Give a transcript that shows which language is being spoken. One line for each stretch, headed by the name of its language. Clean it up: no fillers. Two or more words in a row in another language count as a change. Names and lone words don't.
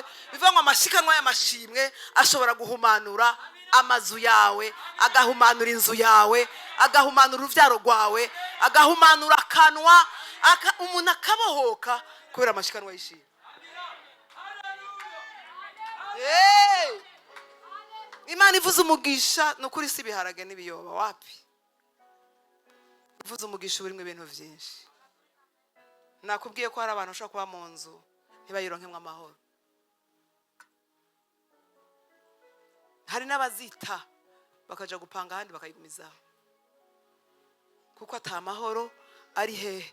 Rundi: Bivuga ngo amashikanwa y'amashimwe ashobora guhumanura amazu yawe, agahumanura inzu yawe, agahumanura uruvyaro rwawe, agahumanura akanwa, umuntu akabohoka kubera amashikanwa y'ishimwe. Imana ivuze umugisha nukuri si biharage n'ibiyoba wapi. Ivuze umugisha urimwe ibintu byinshi. Nakubwiye ko hari abantu bashobora kuba mu nzu ntibayironkemwe amahoro. Hari n'abazita bakaja gupanga ahandi bakayigumizaho, kuko atamahoro ari hehe?